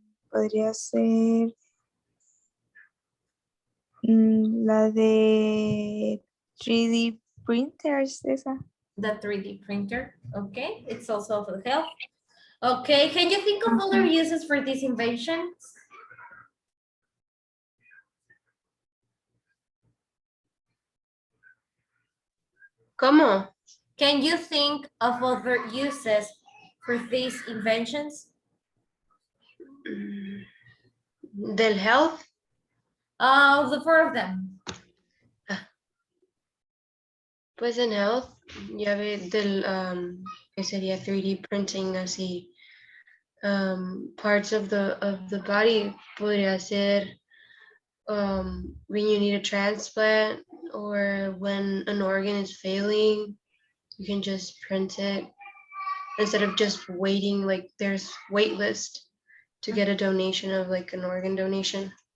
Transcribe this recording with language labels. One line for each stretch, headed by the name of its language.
Spanish: Podría ser la de 3D printers, esa.
English: The 3D printer. Okay, it's also for health. Okay, can you think of other uses for these inventions?
Spanish: ¿Cómo?
English: Can you think of other uses for these inventions?
Spanish: Del health.
English: The 4 of them.
Spanish: Pues en health, ya ve del que sería 3D printing así.
English: Parts of the body
Spanish: podría ser
English: when you need a transplant or when an organ is failing, you can just print it instead of just waiting, like there's wait list to get a donation of like an organ donation.